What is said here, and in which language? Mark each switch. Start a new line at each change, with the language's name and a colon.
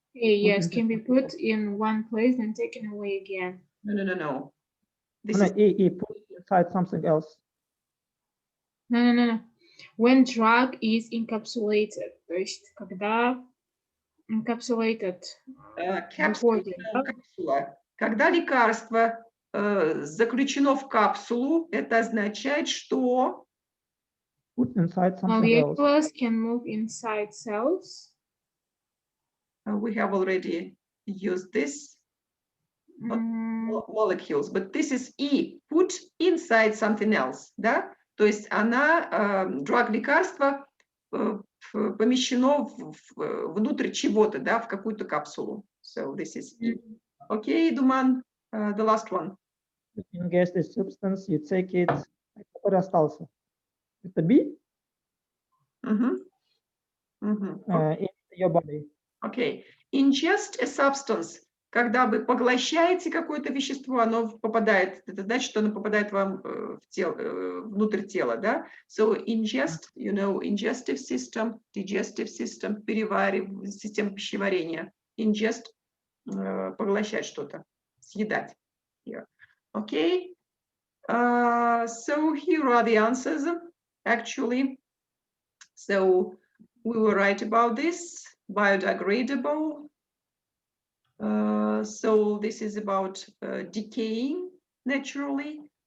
English: Yes, can be put in one place and taken away again. No. This No, is E put inside something else. No. When drug is encapsulated,
Russian: то есть когда encapsulated, выходит, да? капсула. Когда лекарство заключено в капсулу, это означает, что
English: Put inside something else. Molecules can move inside cells. We have already used this. Molecules, but this is E, put inside something else,
Russian: да? То есть она,
English: drug
Russian: лекарство помещено внутрь чего-то, да, в какую-то капсулу.
English: So this is E. Okay, Duman, the last one. You ingest this substance, you take it.
Russian: Который остался? Это B?
English: In your body. Okay. Ingest a substance.
Russian: Когда вы поглощаете какое-то вещество, оно попадает, это значит, что оно попадает вам в тело, внутрь тела, да?
English: So ingest, you know, digestive system,
Russian: система пищеварения. Ingest, поглощать что-то, съедать.
English: Yeah. Okay. So here are the answers, actually. So we were right about this, biodegradable. So this is about decaying naturally.